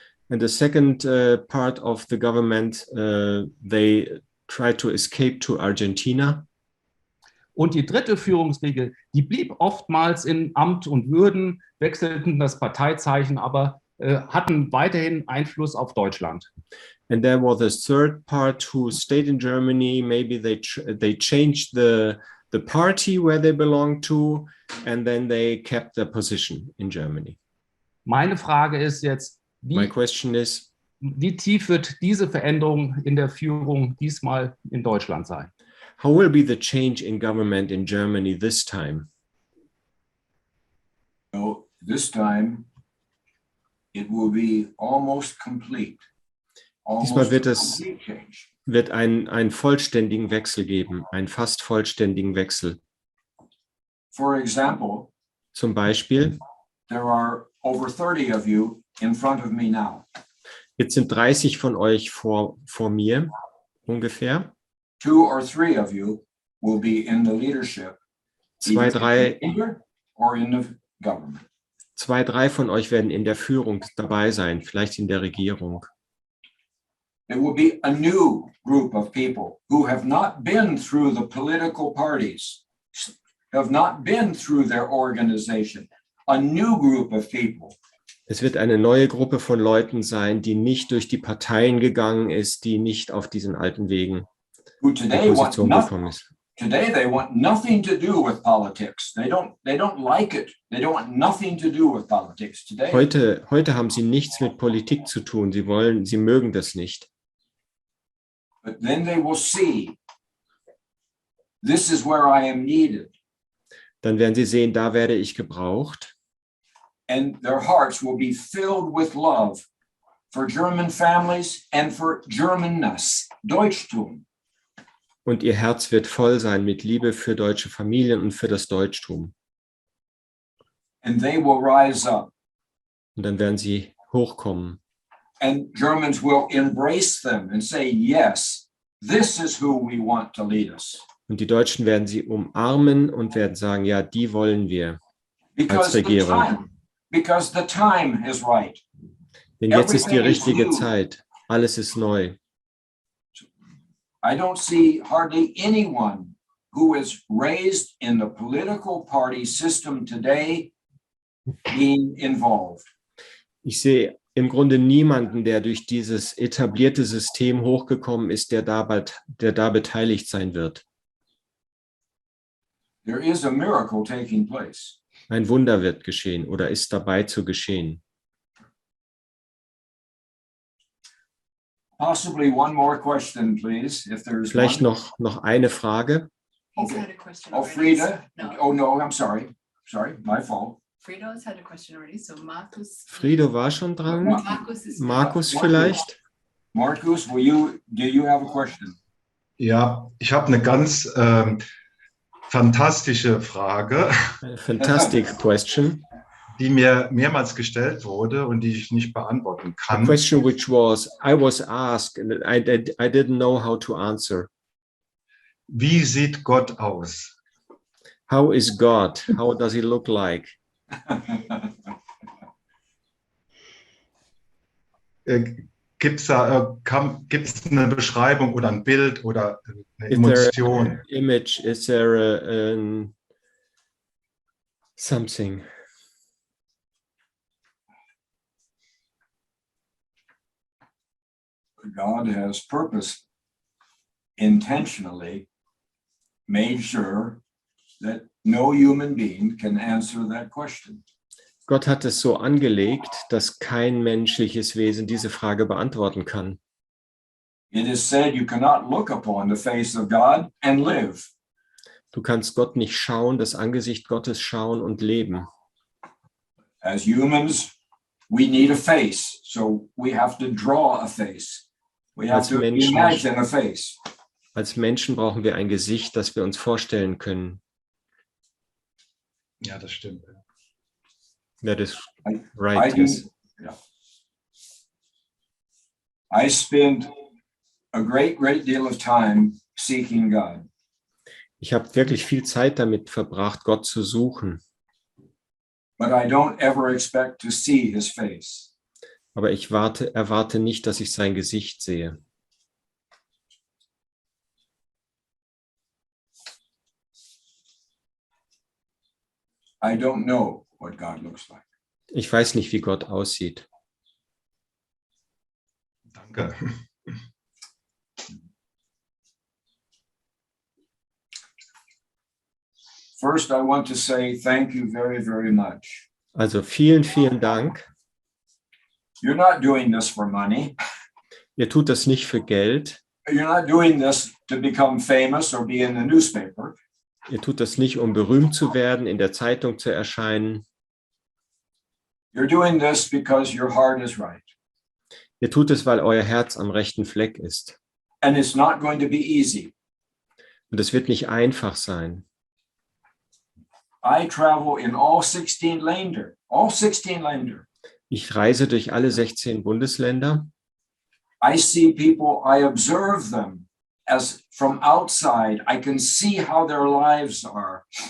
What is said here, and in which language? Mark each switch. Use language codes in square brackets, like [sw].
[en] And the second part of the government, they tried to escape to Argentina. [de] Und die dritte Führungsriege, die blieb oftmals in Amt und Würden, wechselten das Parteizeichen, aber hatten weiterhin Einfluss auf Deutschland. [en] And there was a third part who stayed in Germany. Maybe they changed the party where they belonged to, and then they kept their position in Germany. [de] Meine Frage ist jetzt, [en] My question is, [de] wie tief wird diese Veränderung in der Führung diesmal in Deutschland sein? [en] how will be the change in government in Germany this time? So this time, it will be almost complete. [de] Diesmal wird es [en] Complete change. [de] wird einen vollständigen Wechsel geben, einen fast vollständigen Wechsel. [en] For example, [de] Zum Beispiel, [en] there are over 30 of you in front of me now. [de] jetzt sind 30 von euch vor mir ungefähr. [en] 2 or 3 of you will be in the leadership, [de] Zwei, drei [en] or in the government. [de] 3 von euch werden in der Führung dabei sein, vielleicht in der Regierung. [en] It will be a new group of people who have not been through the political parties, have not been through their organization. A new group of people. [de] Es wird eine neue Gruppe von Leuten sein, die nicht durch die Parteien gegangen ist, die nicht auf diesen alten Wegen [en] Who in today want [de] Position [en] nothing. [de] gekommen ist. [en] Today they want nothing to do with politics. They don't like it. They don't want nothing to do with politics today. [de] Heute haben sie nichts mit Politik zu tun. Sie mögen das nicht. [en] But then they will see, this is where I am needed. [de] Dann werden sie sehen, da werde ich gebraucht. [en] And their hearts will be filled with love for German families and for Germanness, Deutschtum. [de] Und ihr Herz wird voll sein mit Liebe für deutsche Familien und für das Deutschtum. [en] And they will rise up. [de] Und dann werden sie hochkommen. [en] And Germans will embrace them and say, yes, this is who we want to lead us. [de] Und die Deutschen werden sie umarmen und werden sagen, ja, die wollen wir als [en] Because [de] Regierung. [en] the time is right. [de] Denn jetzt ist die [en] Everything is [de] richtige [en] new. [de] Zeit. Alles ist neu. [en] I don't see hardly anyone who is raised in the political party system today being involved. [de] Ich sehe im Grunde niemanden, der durch dieses etablierte System hochgekommen ist, der da beteiligt sein wird. [en] There is a miracle taking place. [de] Ein Wunder wird geschehen oder ist dabei zu geschehen. [en] Possibly one more question, please, if there is [de] Vielleicht [en] one. [de] noch eine Frage. [en] He's Okay. had a question Oh, already. Frida? No, Oh, no, I'm sorry. Sorry, my fault. Frido has had a question already, so Markus. [de] Frido war schon dran. Markus ist. Markus vielleicht? [en] Marcus, do you have a question? [de] Ja, ich habe eine ganz fantastische Frage, [en] Fantastic question. [de] die mir mehrmals gestellt wurde und die ich nicht beantworten [en] A [de] kann. [en] question which I was asked and I didn't know how to answer. [de] Wie sieht Gott aus? [en] How is God? How does he look like? [de] Gibt's eine Beschreibung oder ein Bild oder eine [en] Is there [de] Emotion? [en] an image? Is there something? God has purpose intentionally made sure that no human being can answer that question. [de] Gott hat es so angelegt, dass kein menschliches Wesen diese Frage beantworten kann. [en] It is said you cannot look upon the face of God and live. [de] Du kannst Gott nicht schauen, das Angesicht Gottes schauen und leben. [en] As humans, we need a face, so we have to draw a face. We have [de] Als [en] to [de] Menschen. [en] imagine a face. [de] Als Menschen brauchen wir ein Gesicht, das wir uns vorstellen können. Ja, das stimmt. [en] That is I right. do, Yes. yeah. I spend a great deal of time seeking God. [de] Ich habe wirklich viel Zeit damit verbracht, Gott zu suchen. [en] But I don't ever expect to see his face. [de] Aber ich erwarte nicht, dass ich sein Gesicht sehe. [en] I don't know what God looks like. [de] Ich weiß nicht, wie Gott aussieht. Danke. [en] First, I want to say thank you very, very much. [de] Also vielen Dank. [en] You're not doing this for money. [de] Ihr tut das nicht für Geld. [en] You're not doing this to become famous or be in the newspaper. [de] Ihr tut das nicht, um berühmt zu werden, in der Zeitung zu erscheinen. [en] You're doing this because your heart is right. [de] Ihr tut es, weil euer Herz am rechten Fleck ist. [en] And it's not going to be easy. [de] Und es wird nicht einfach sein. [en] I travel in all 16 Länder. All 16 Länder. [de] Ich reise durch alle 16 Bundesländer. [en] I see people, I observe them as from outside. I can see how their lives are.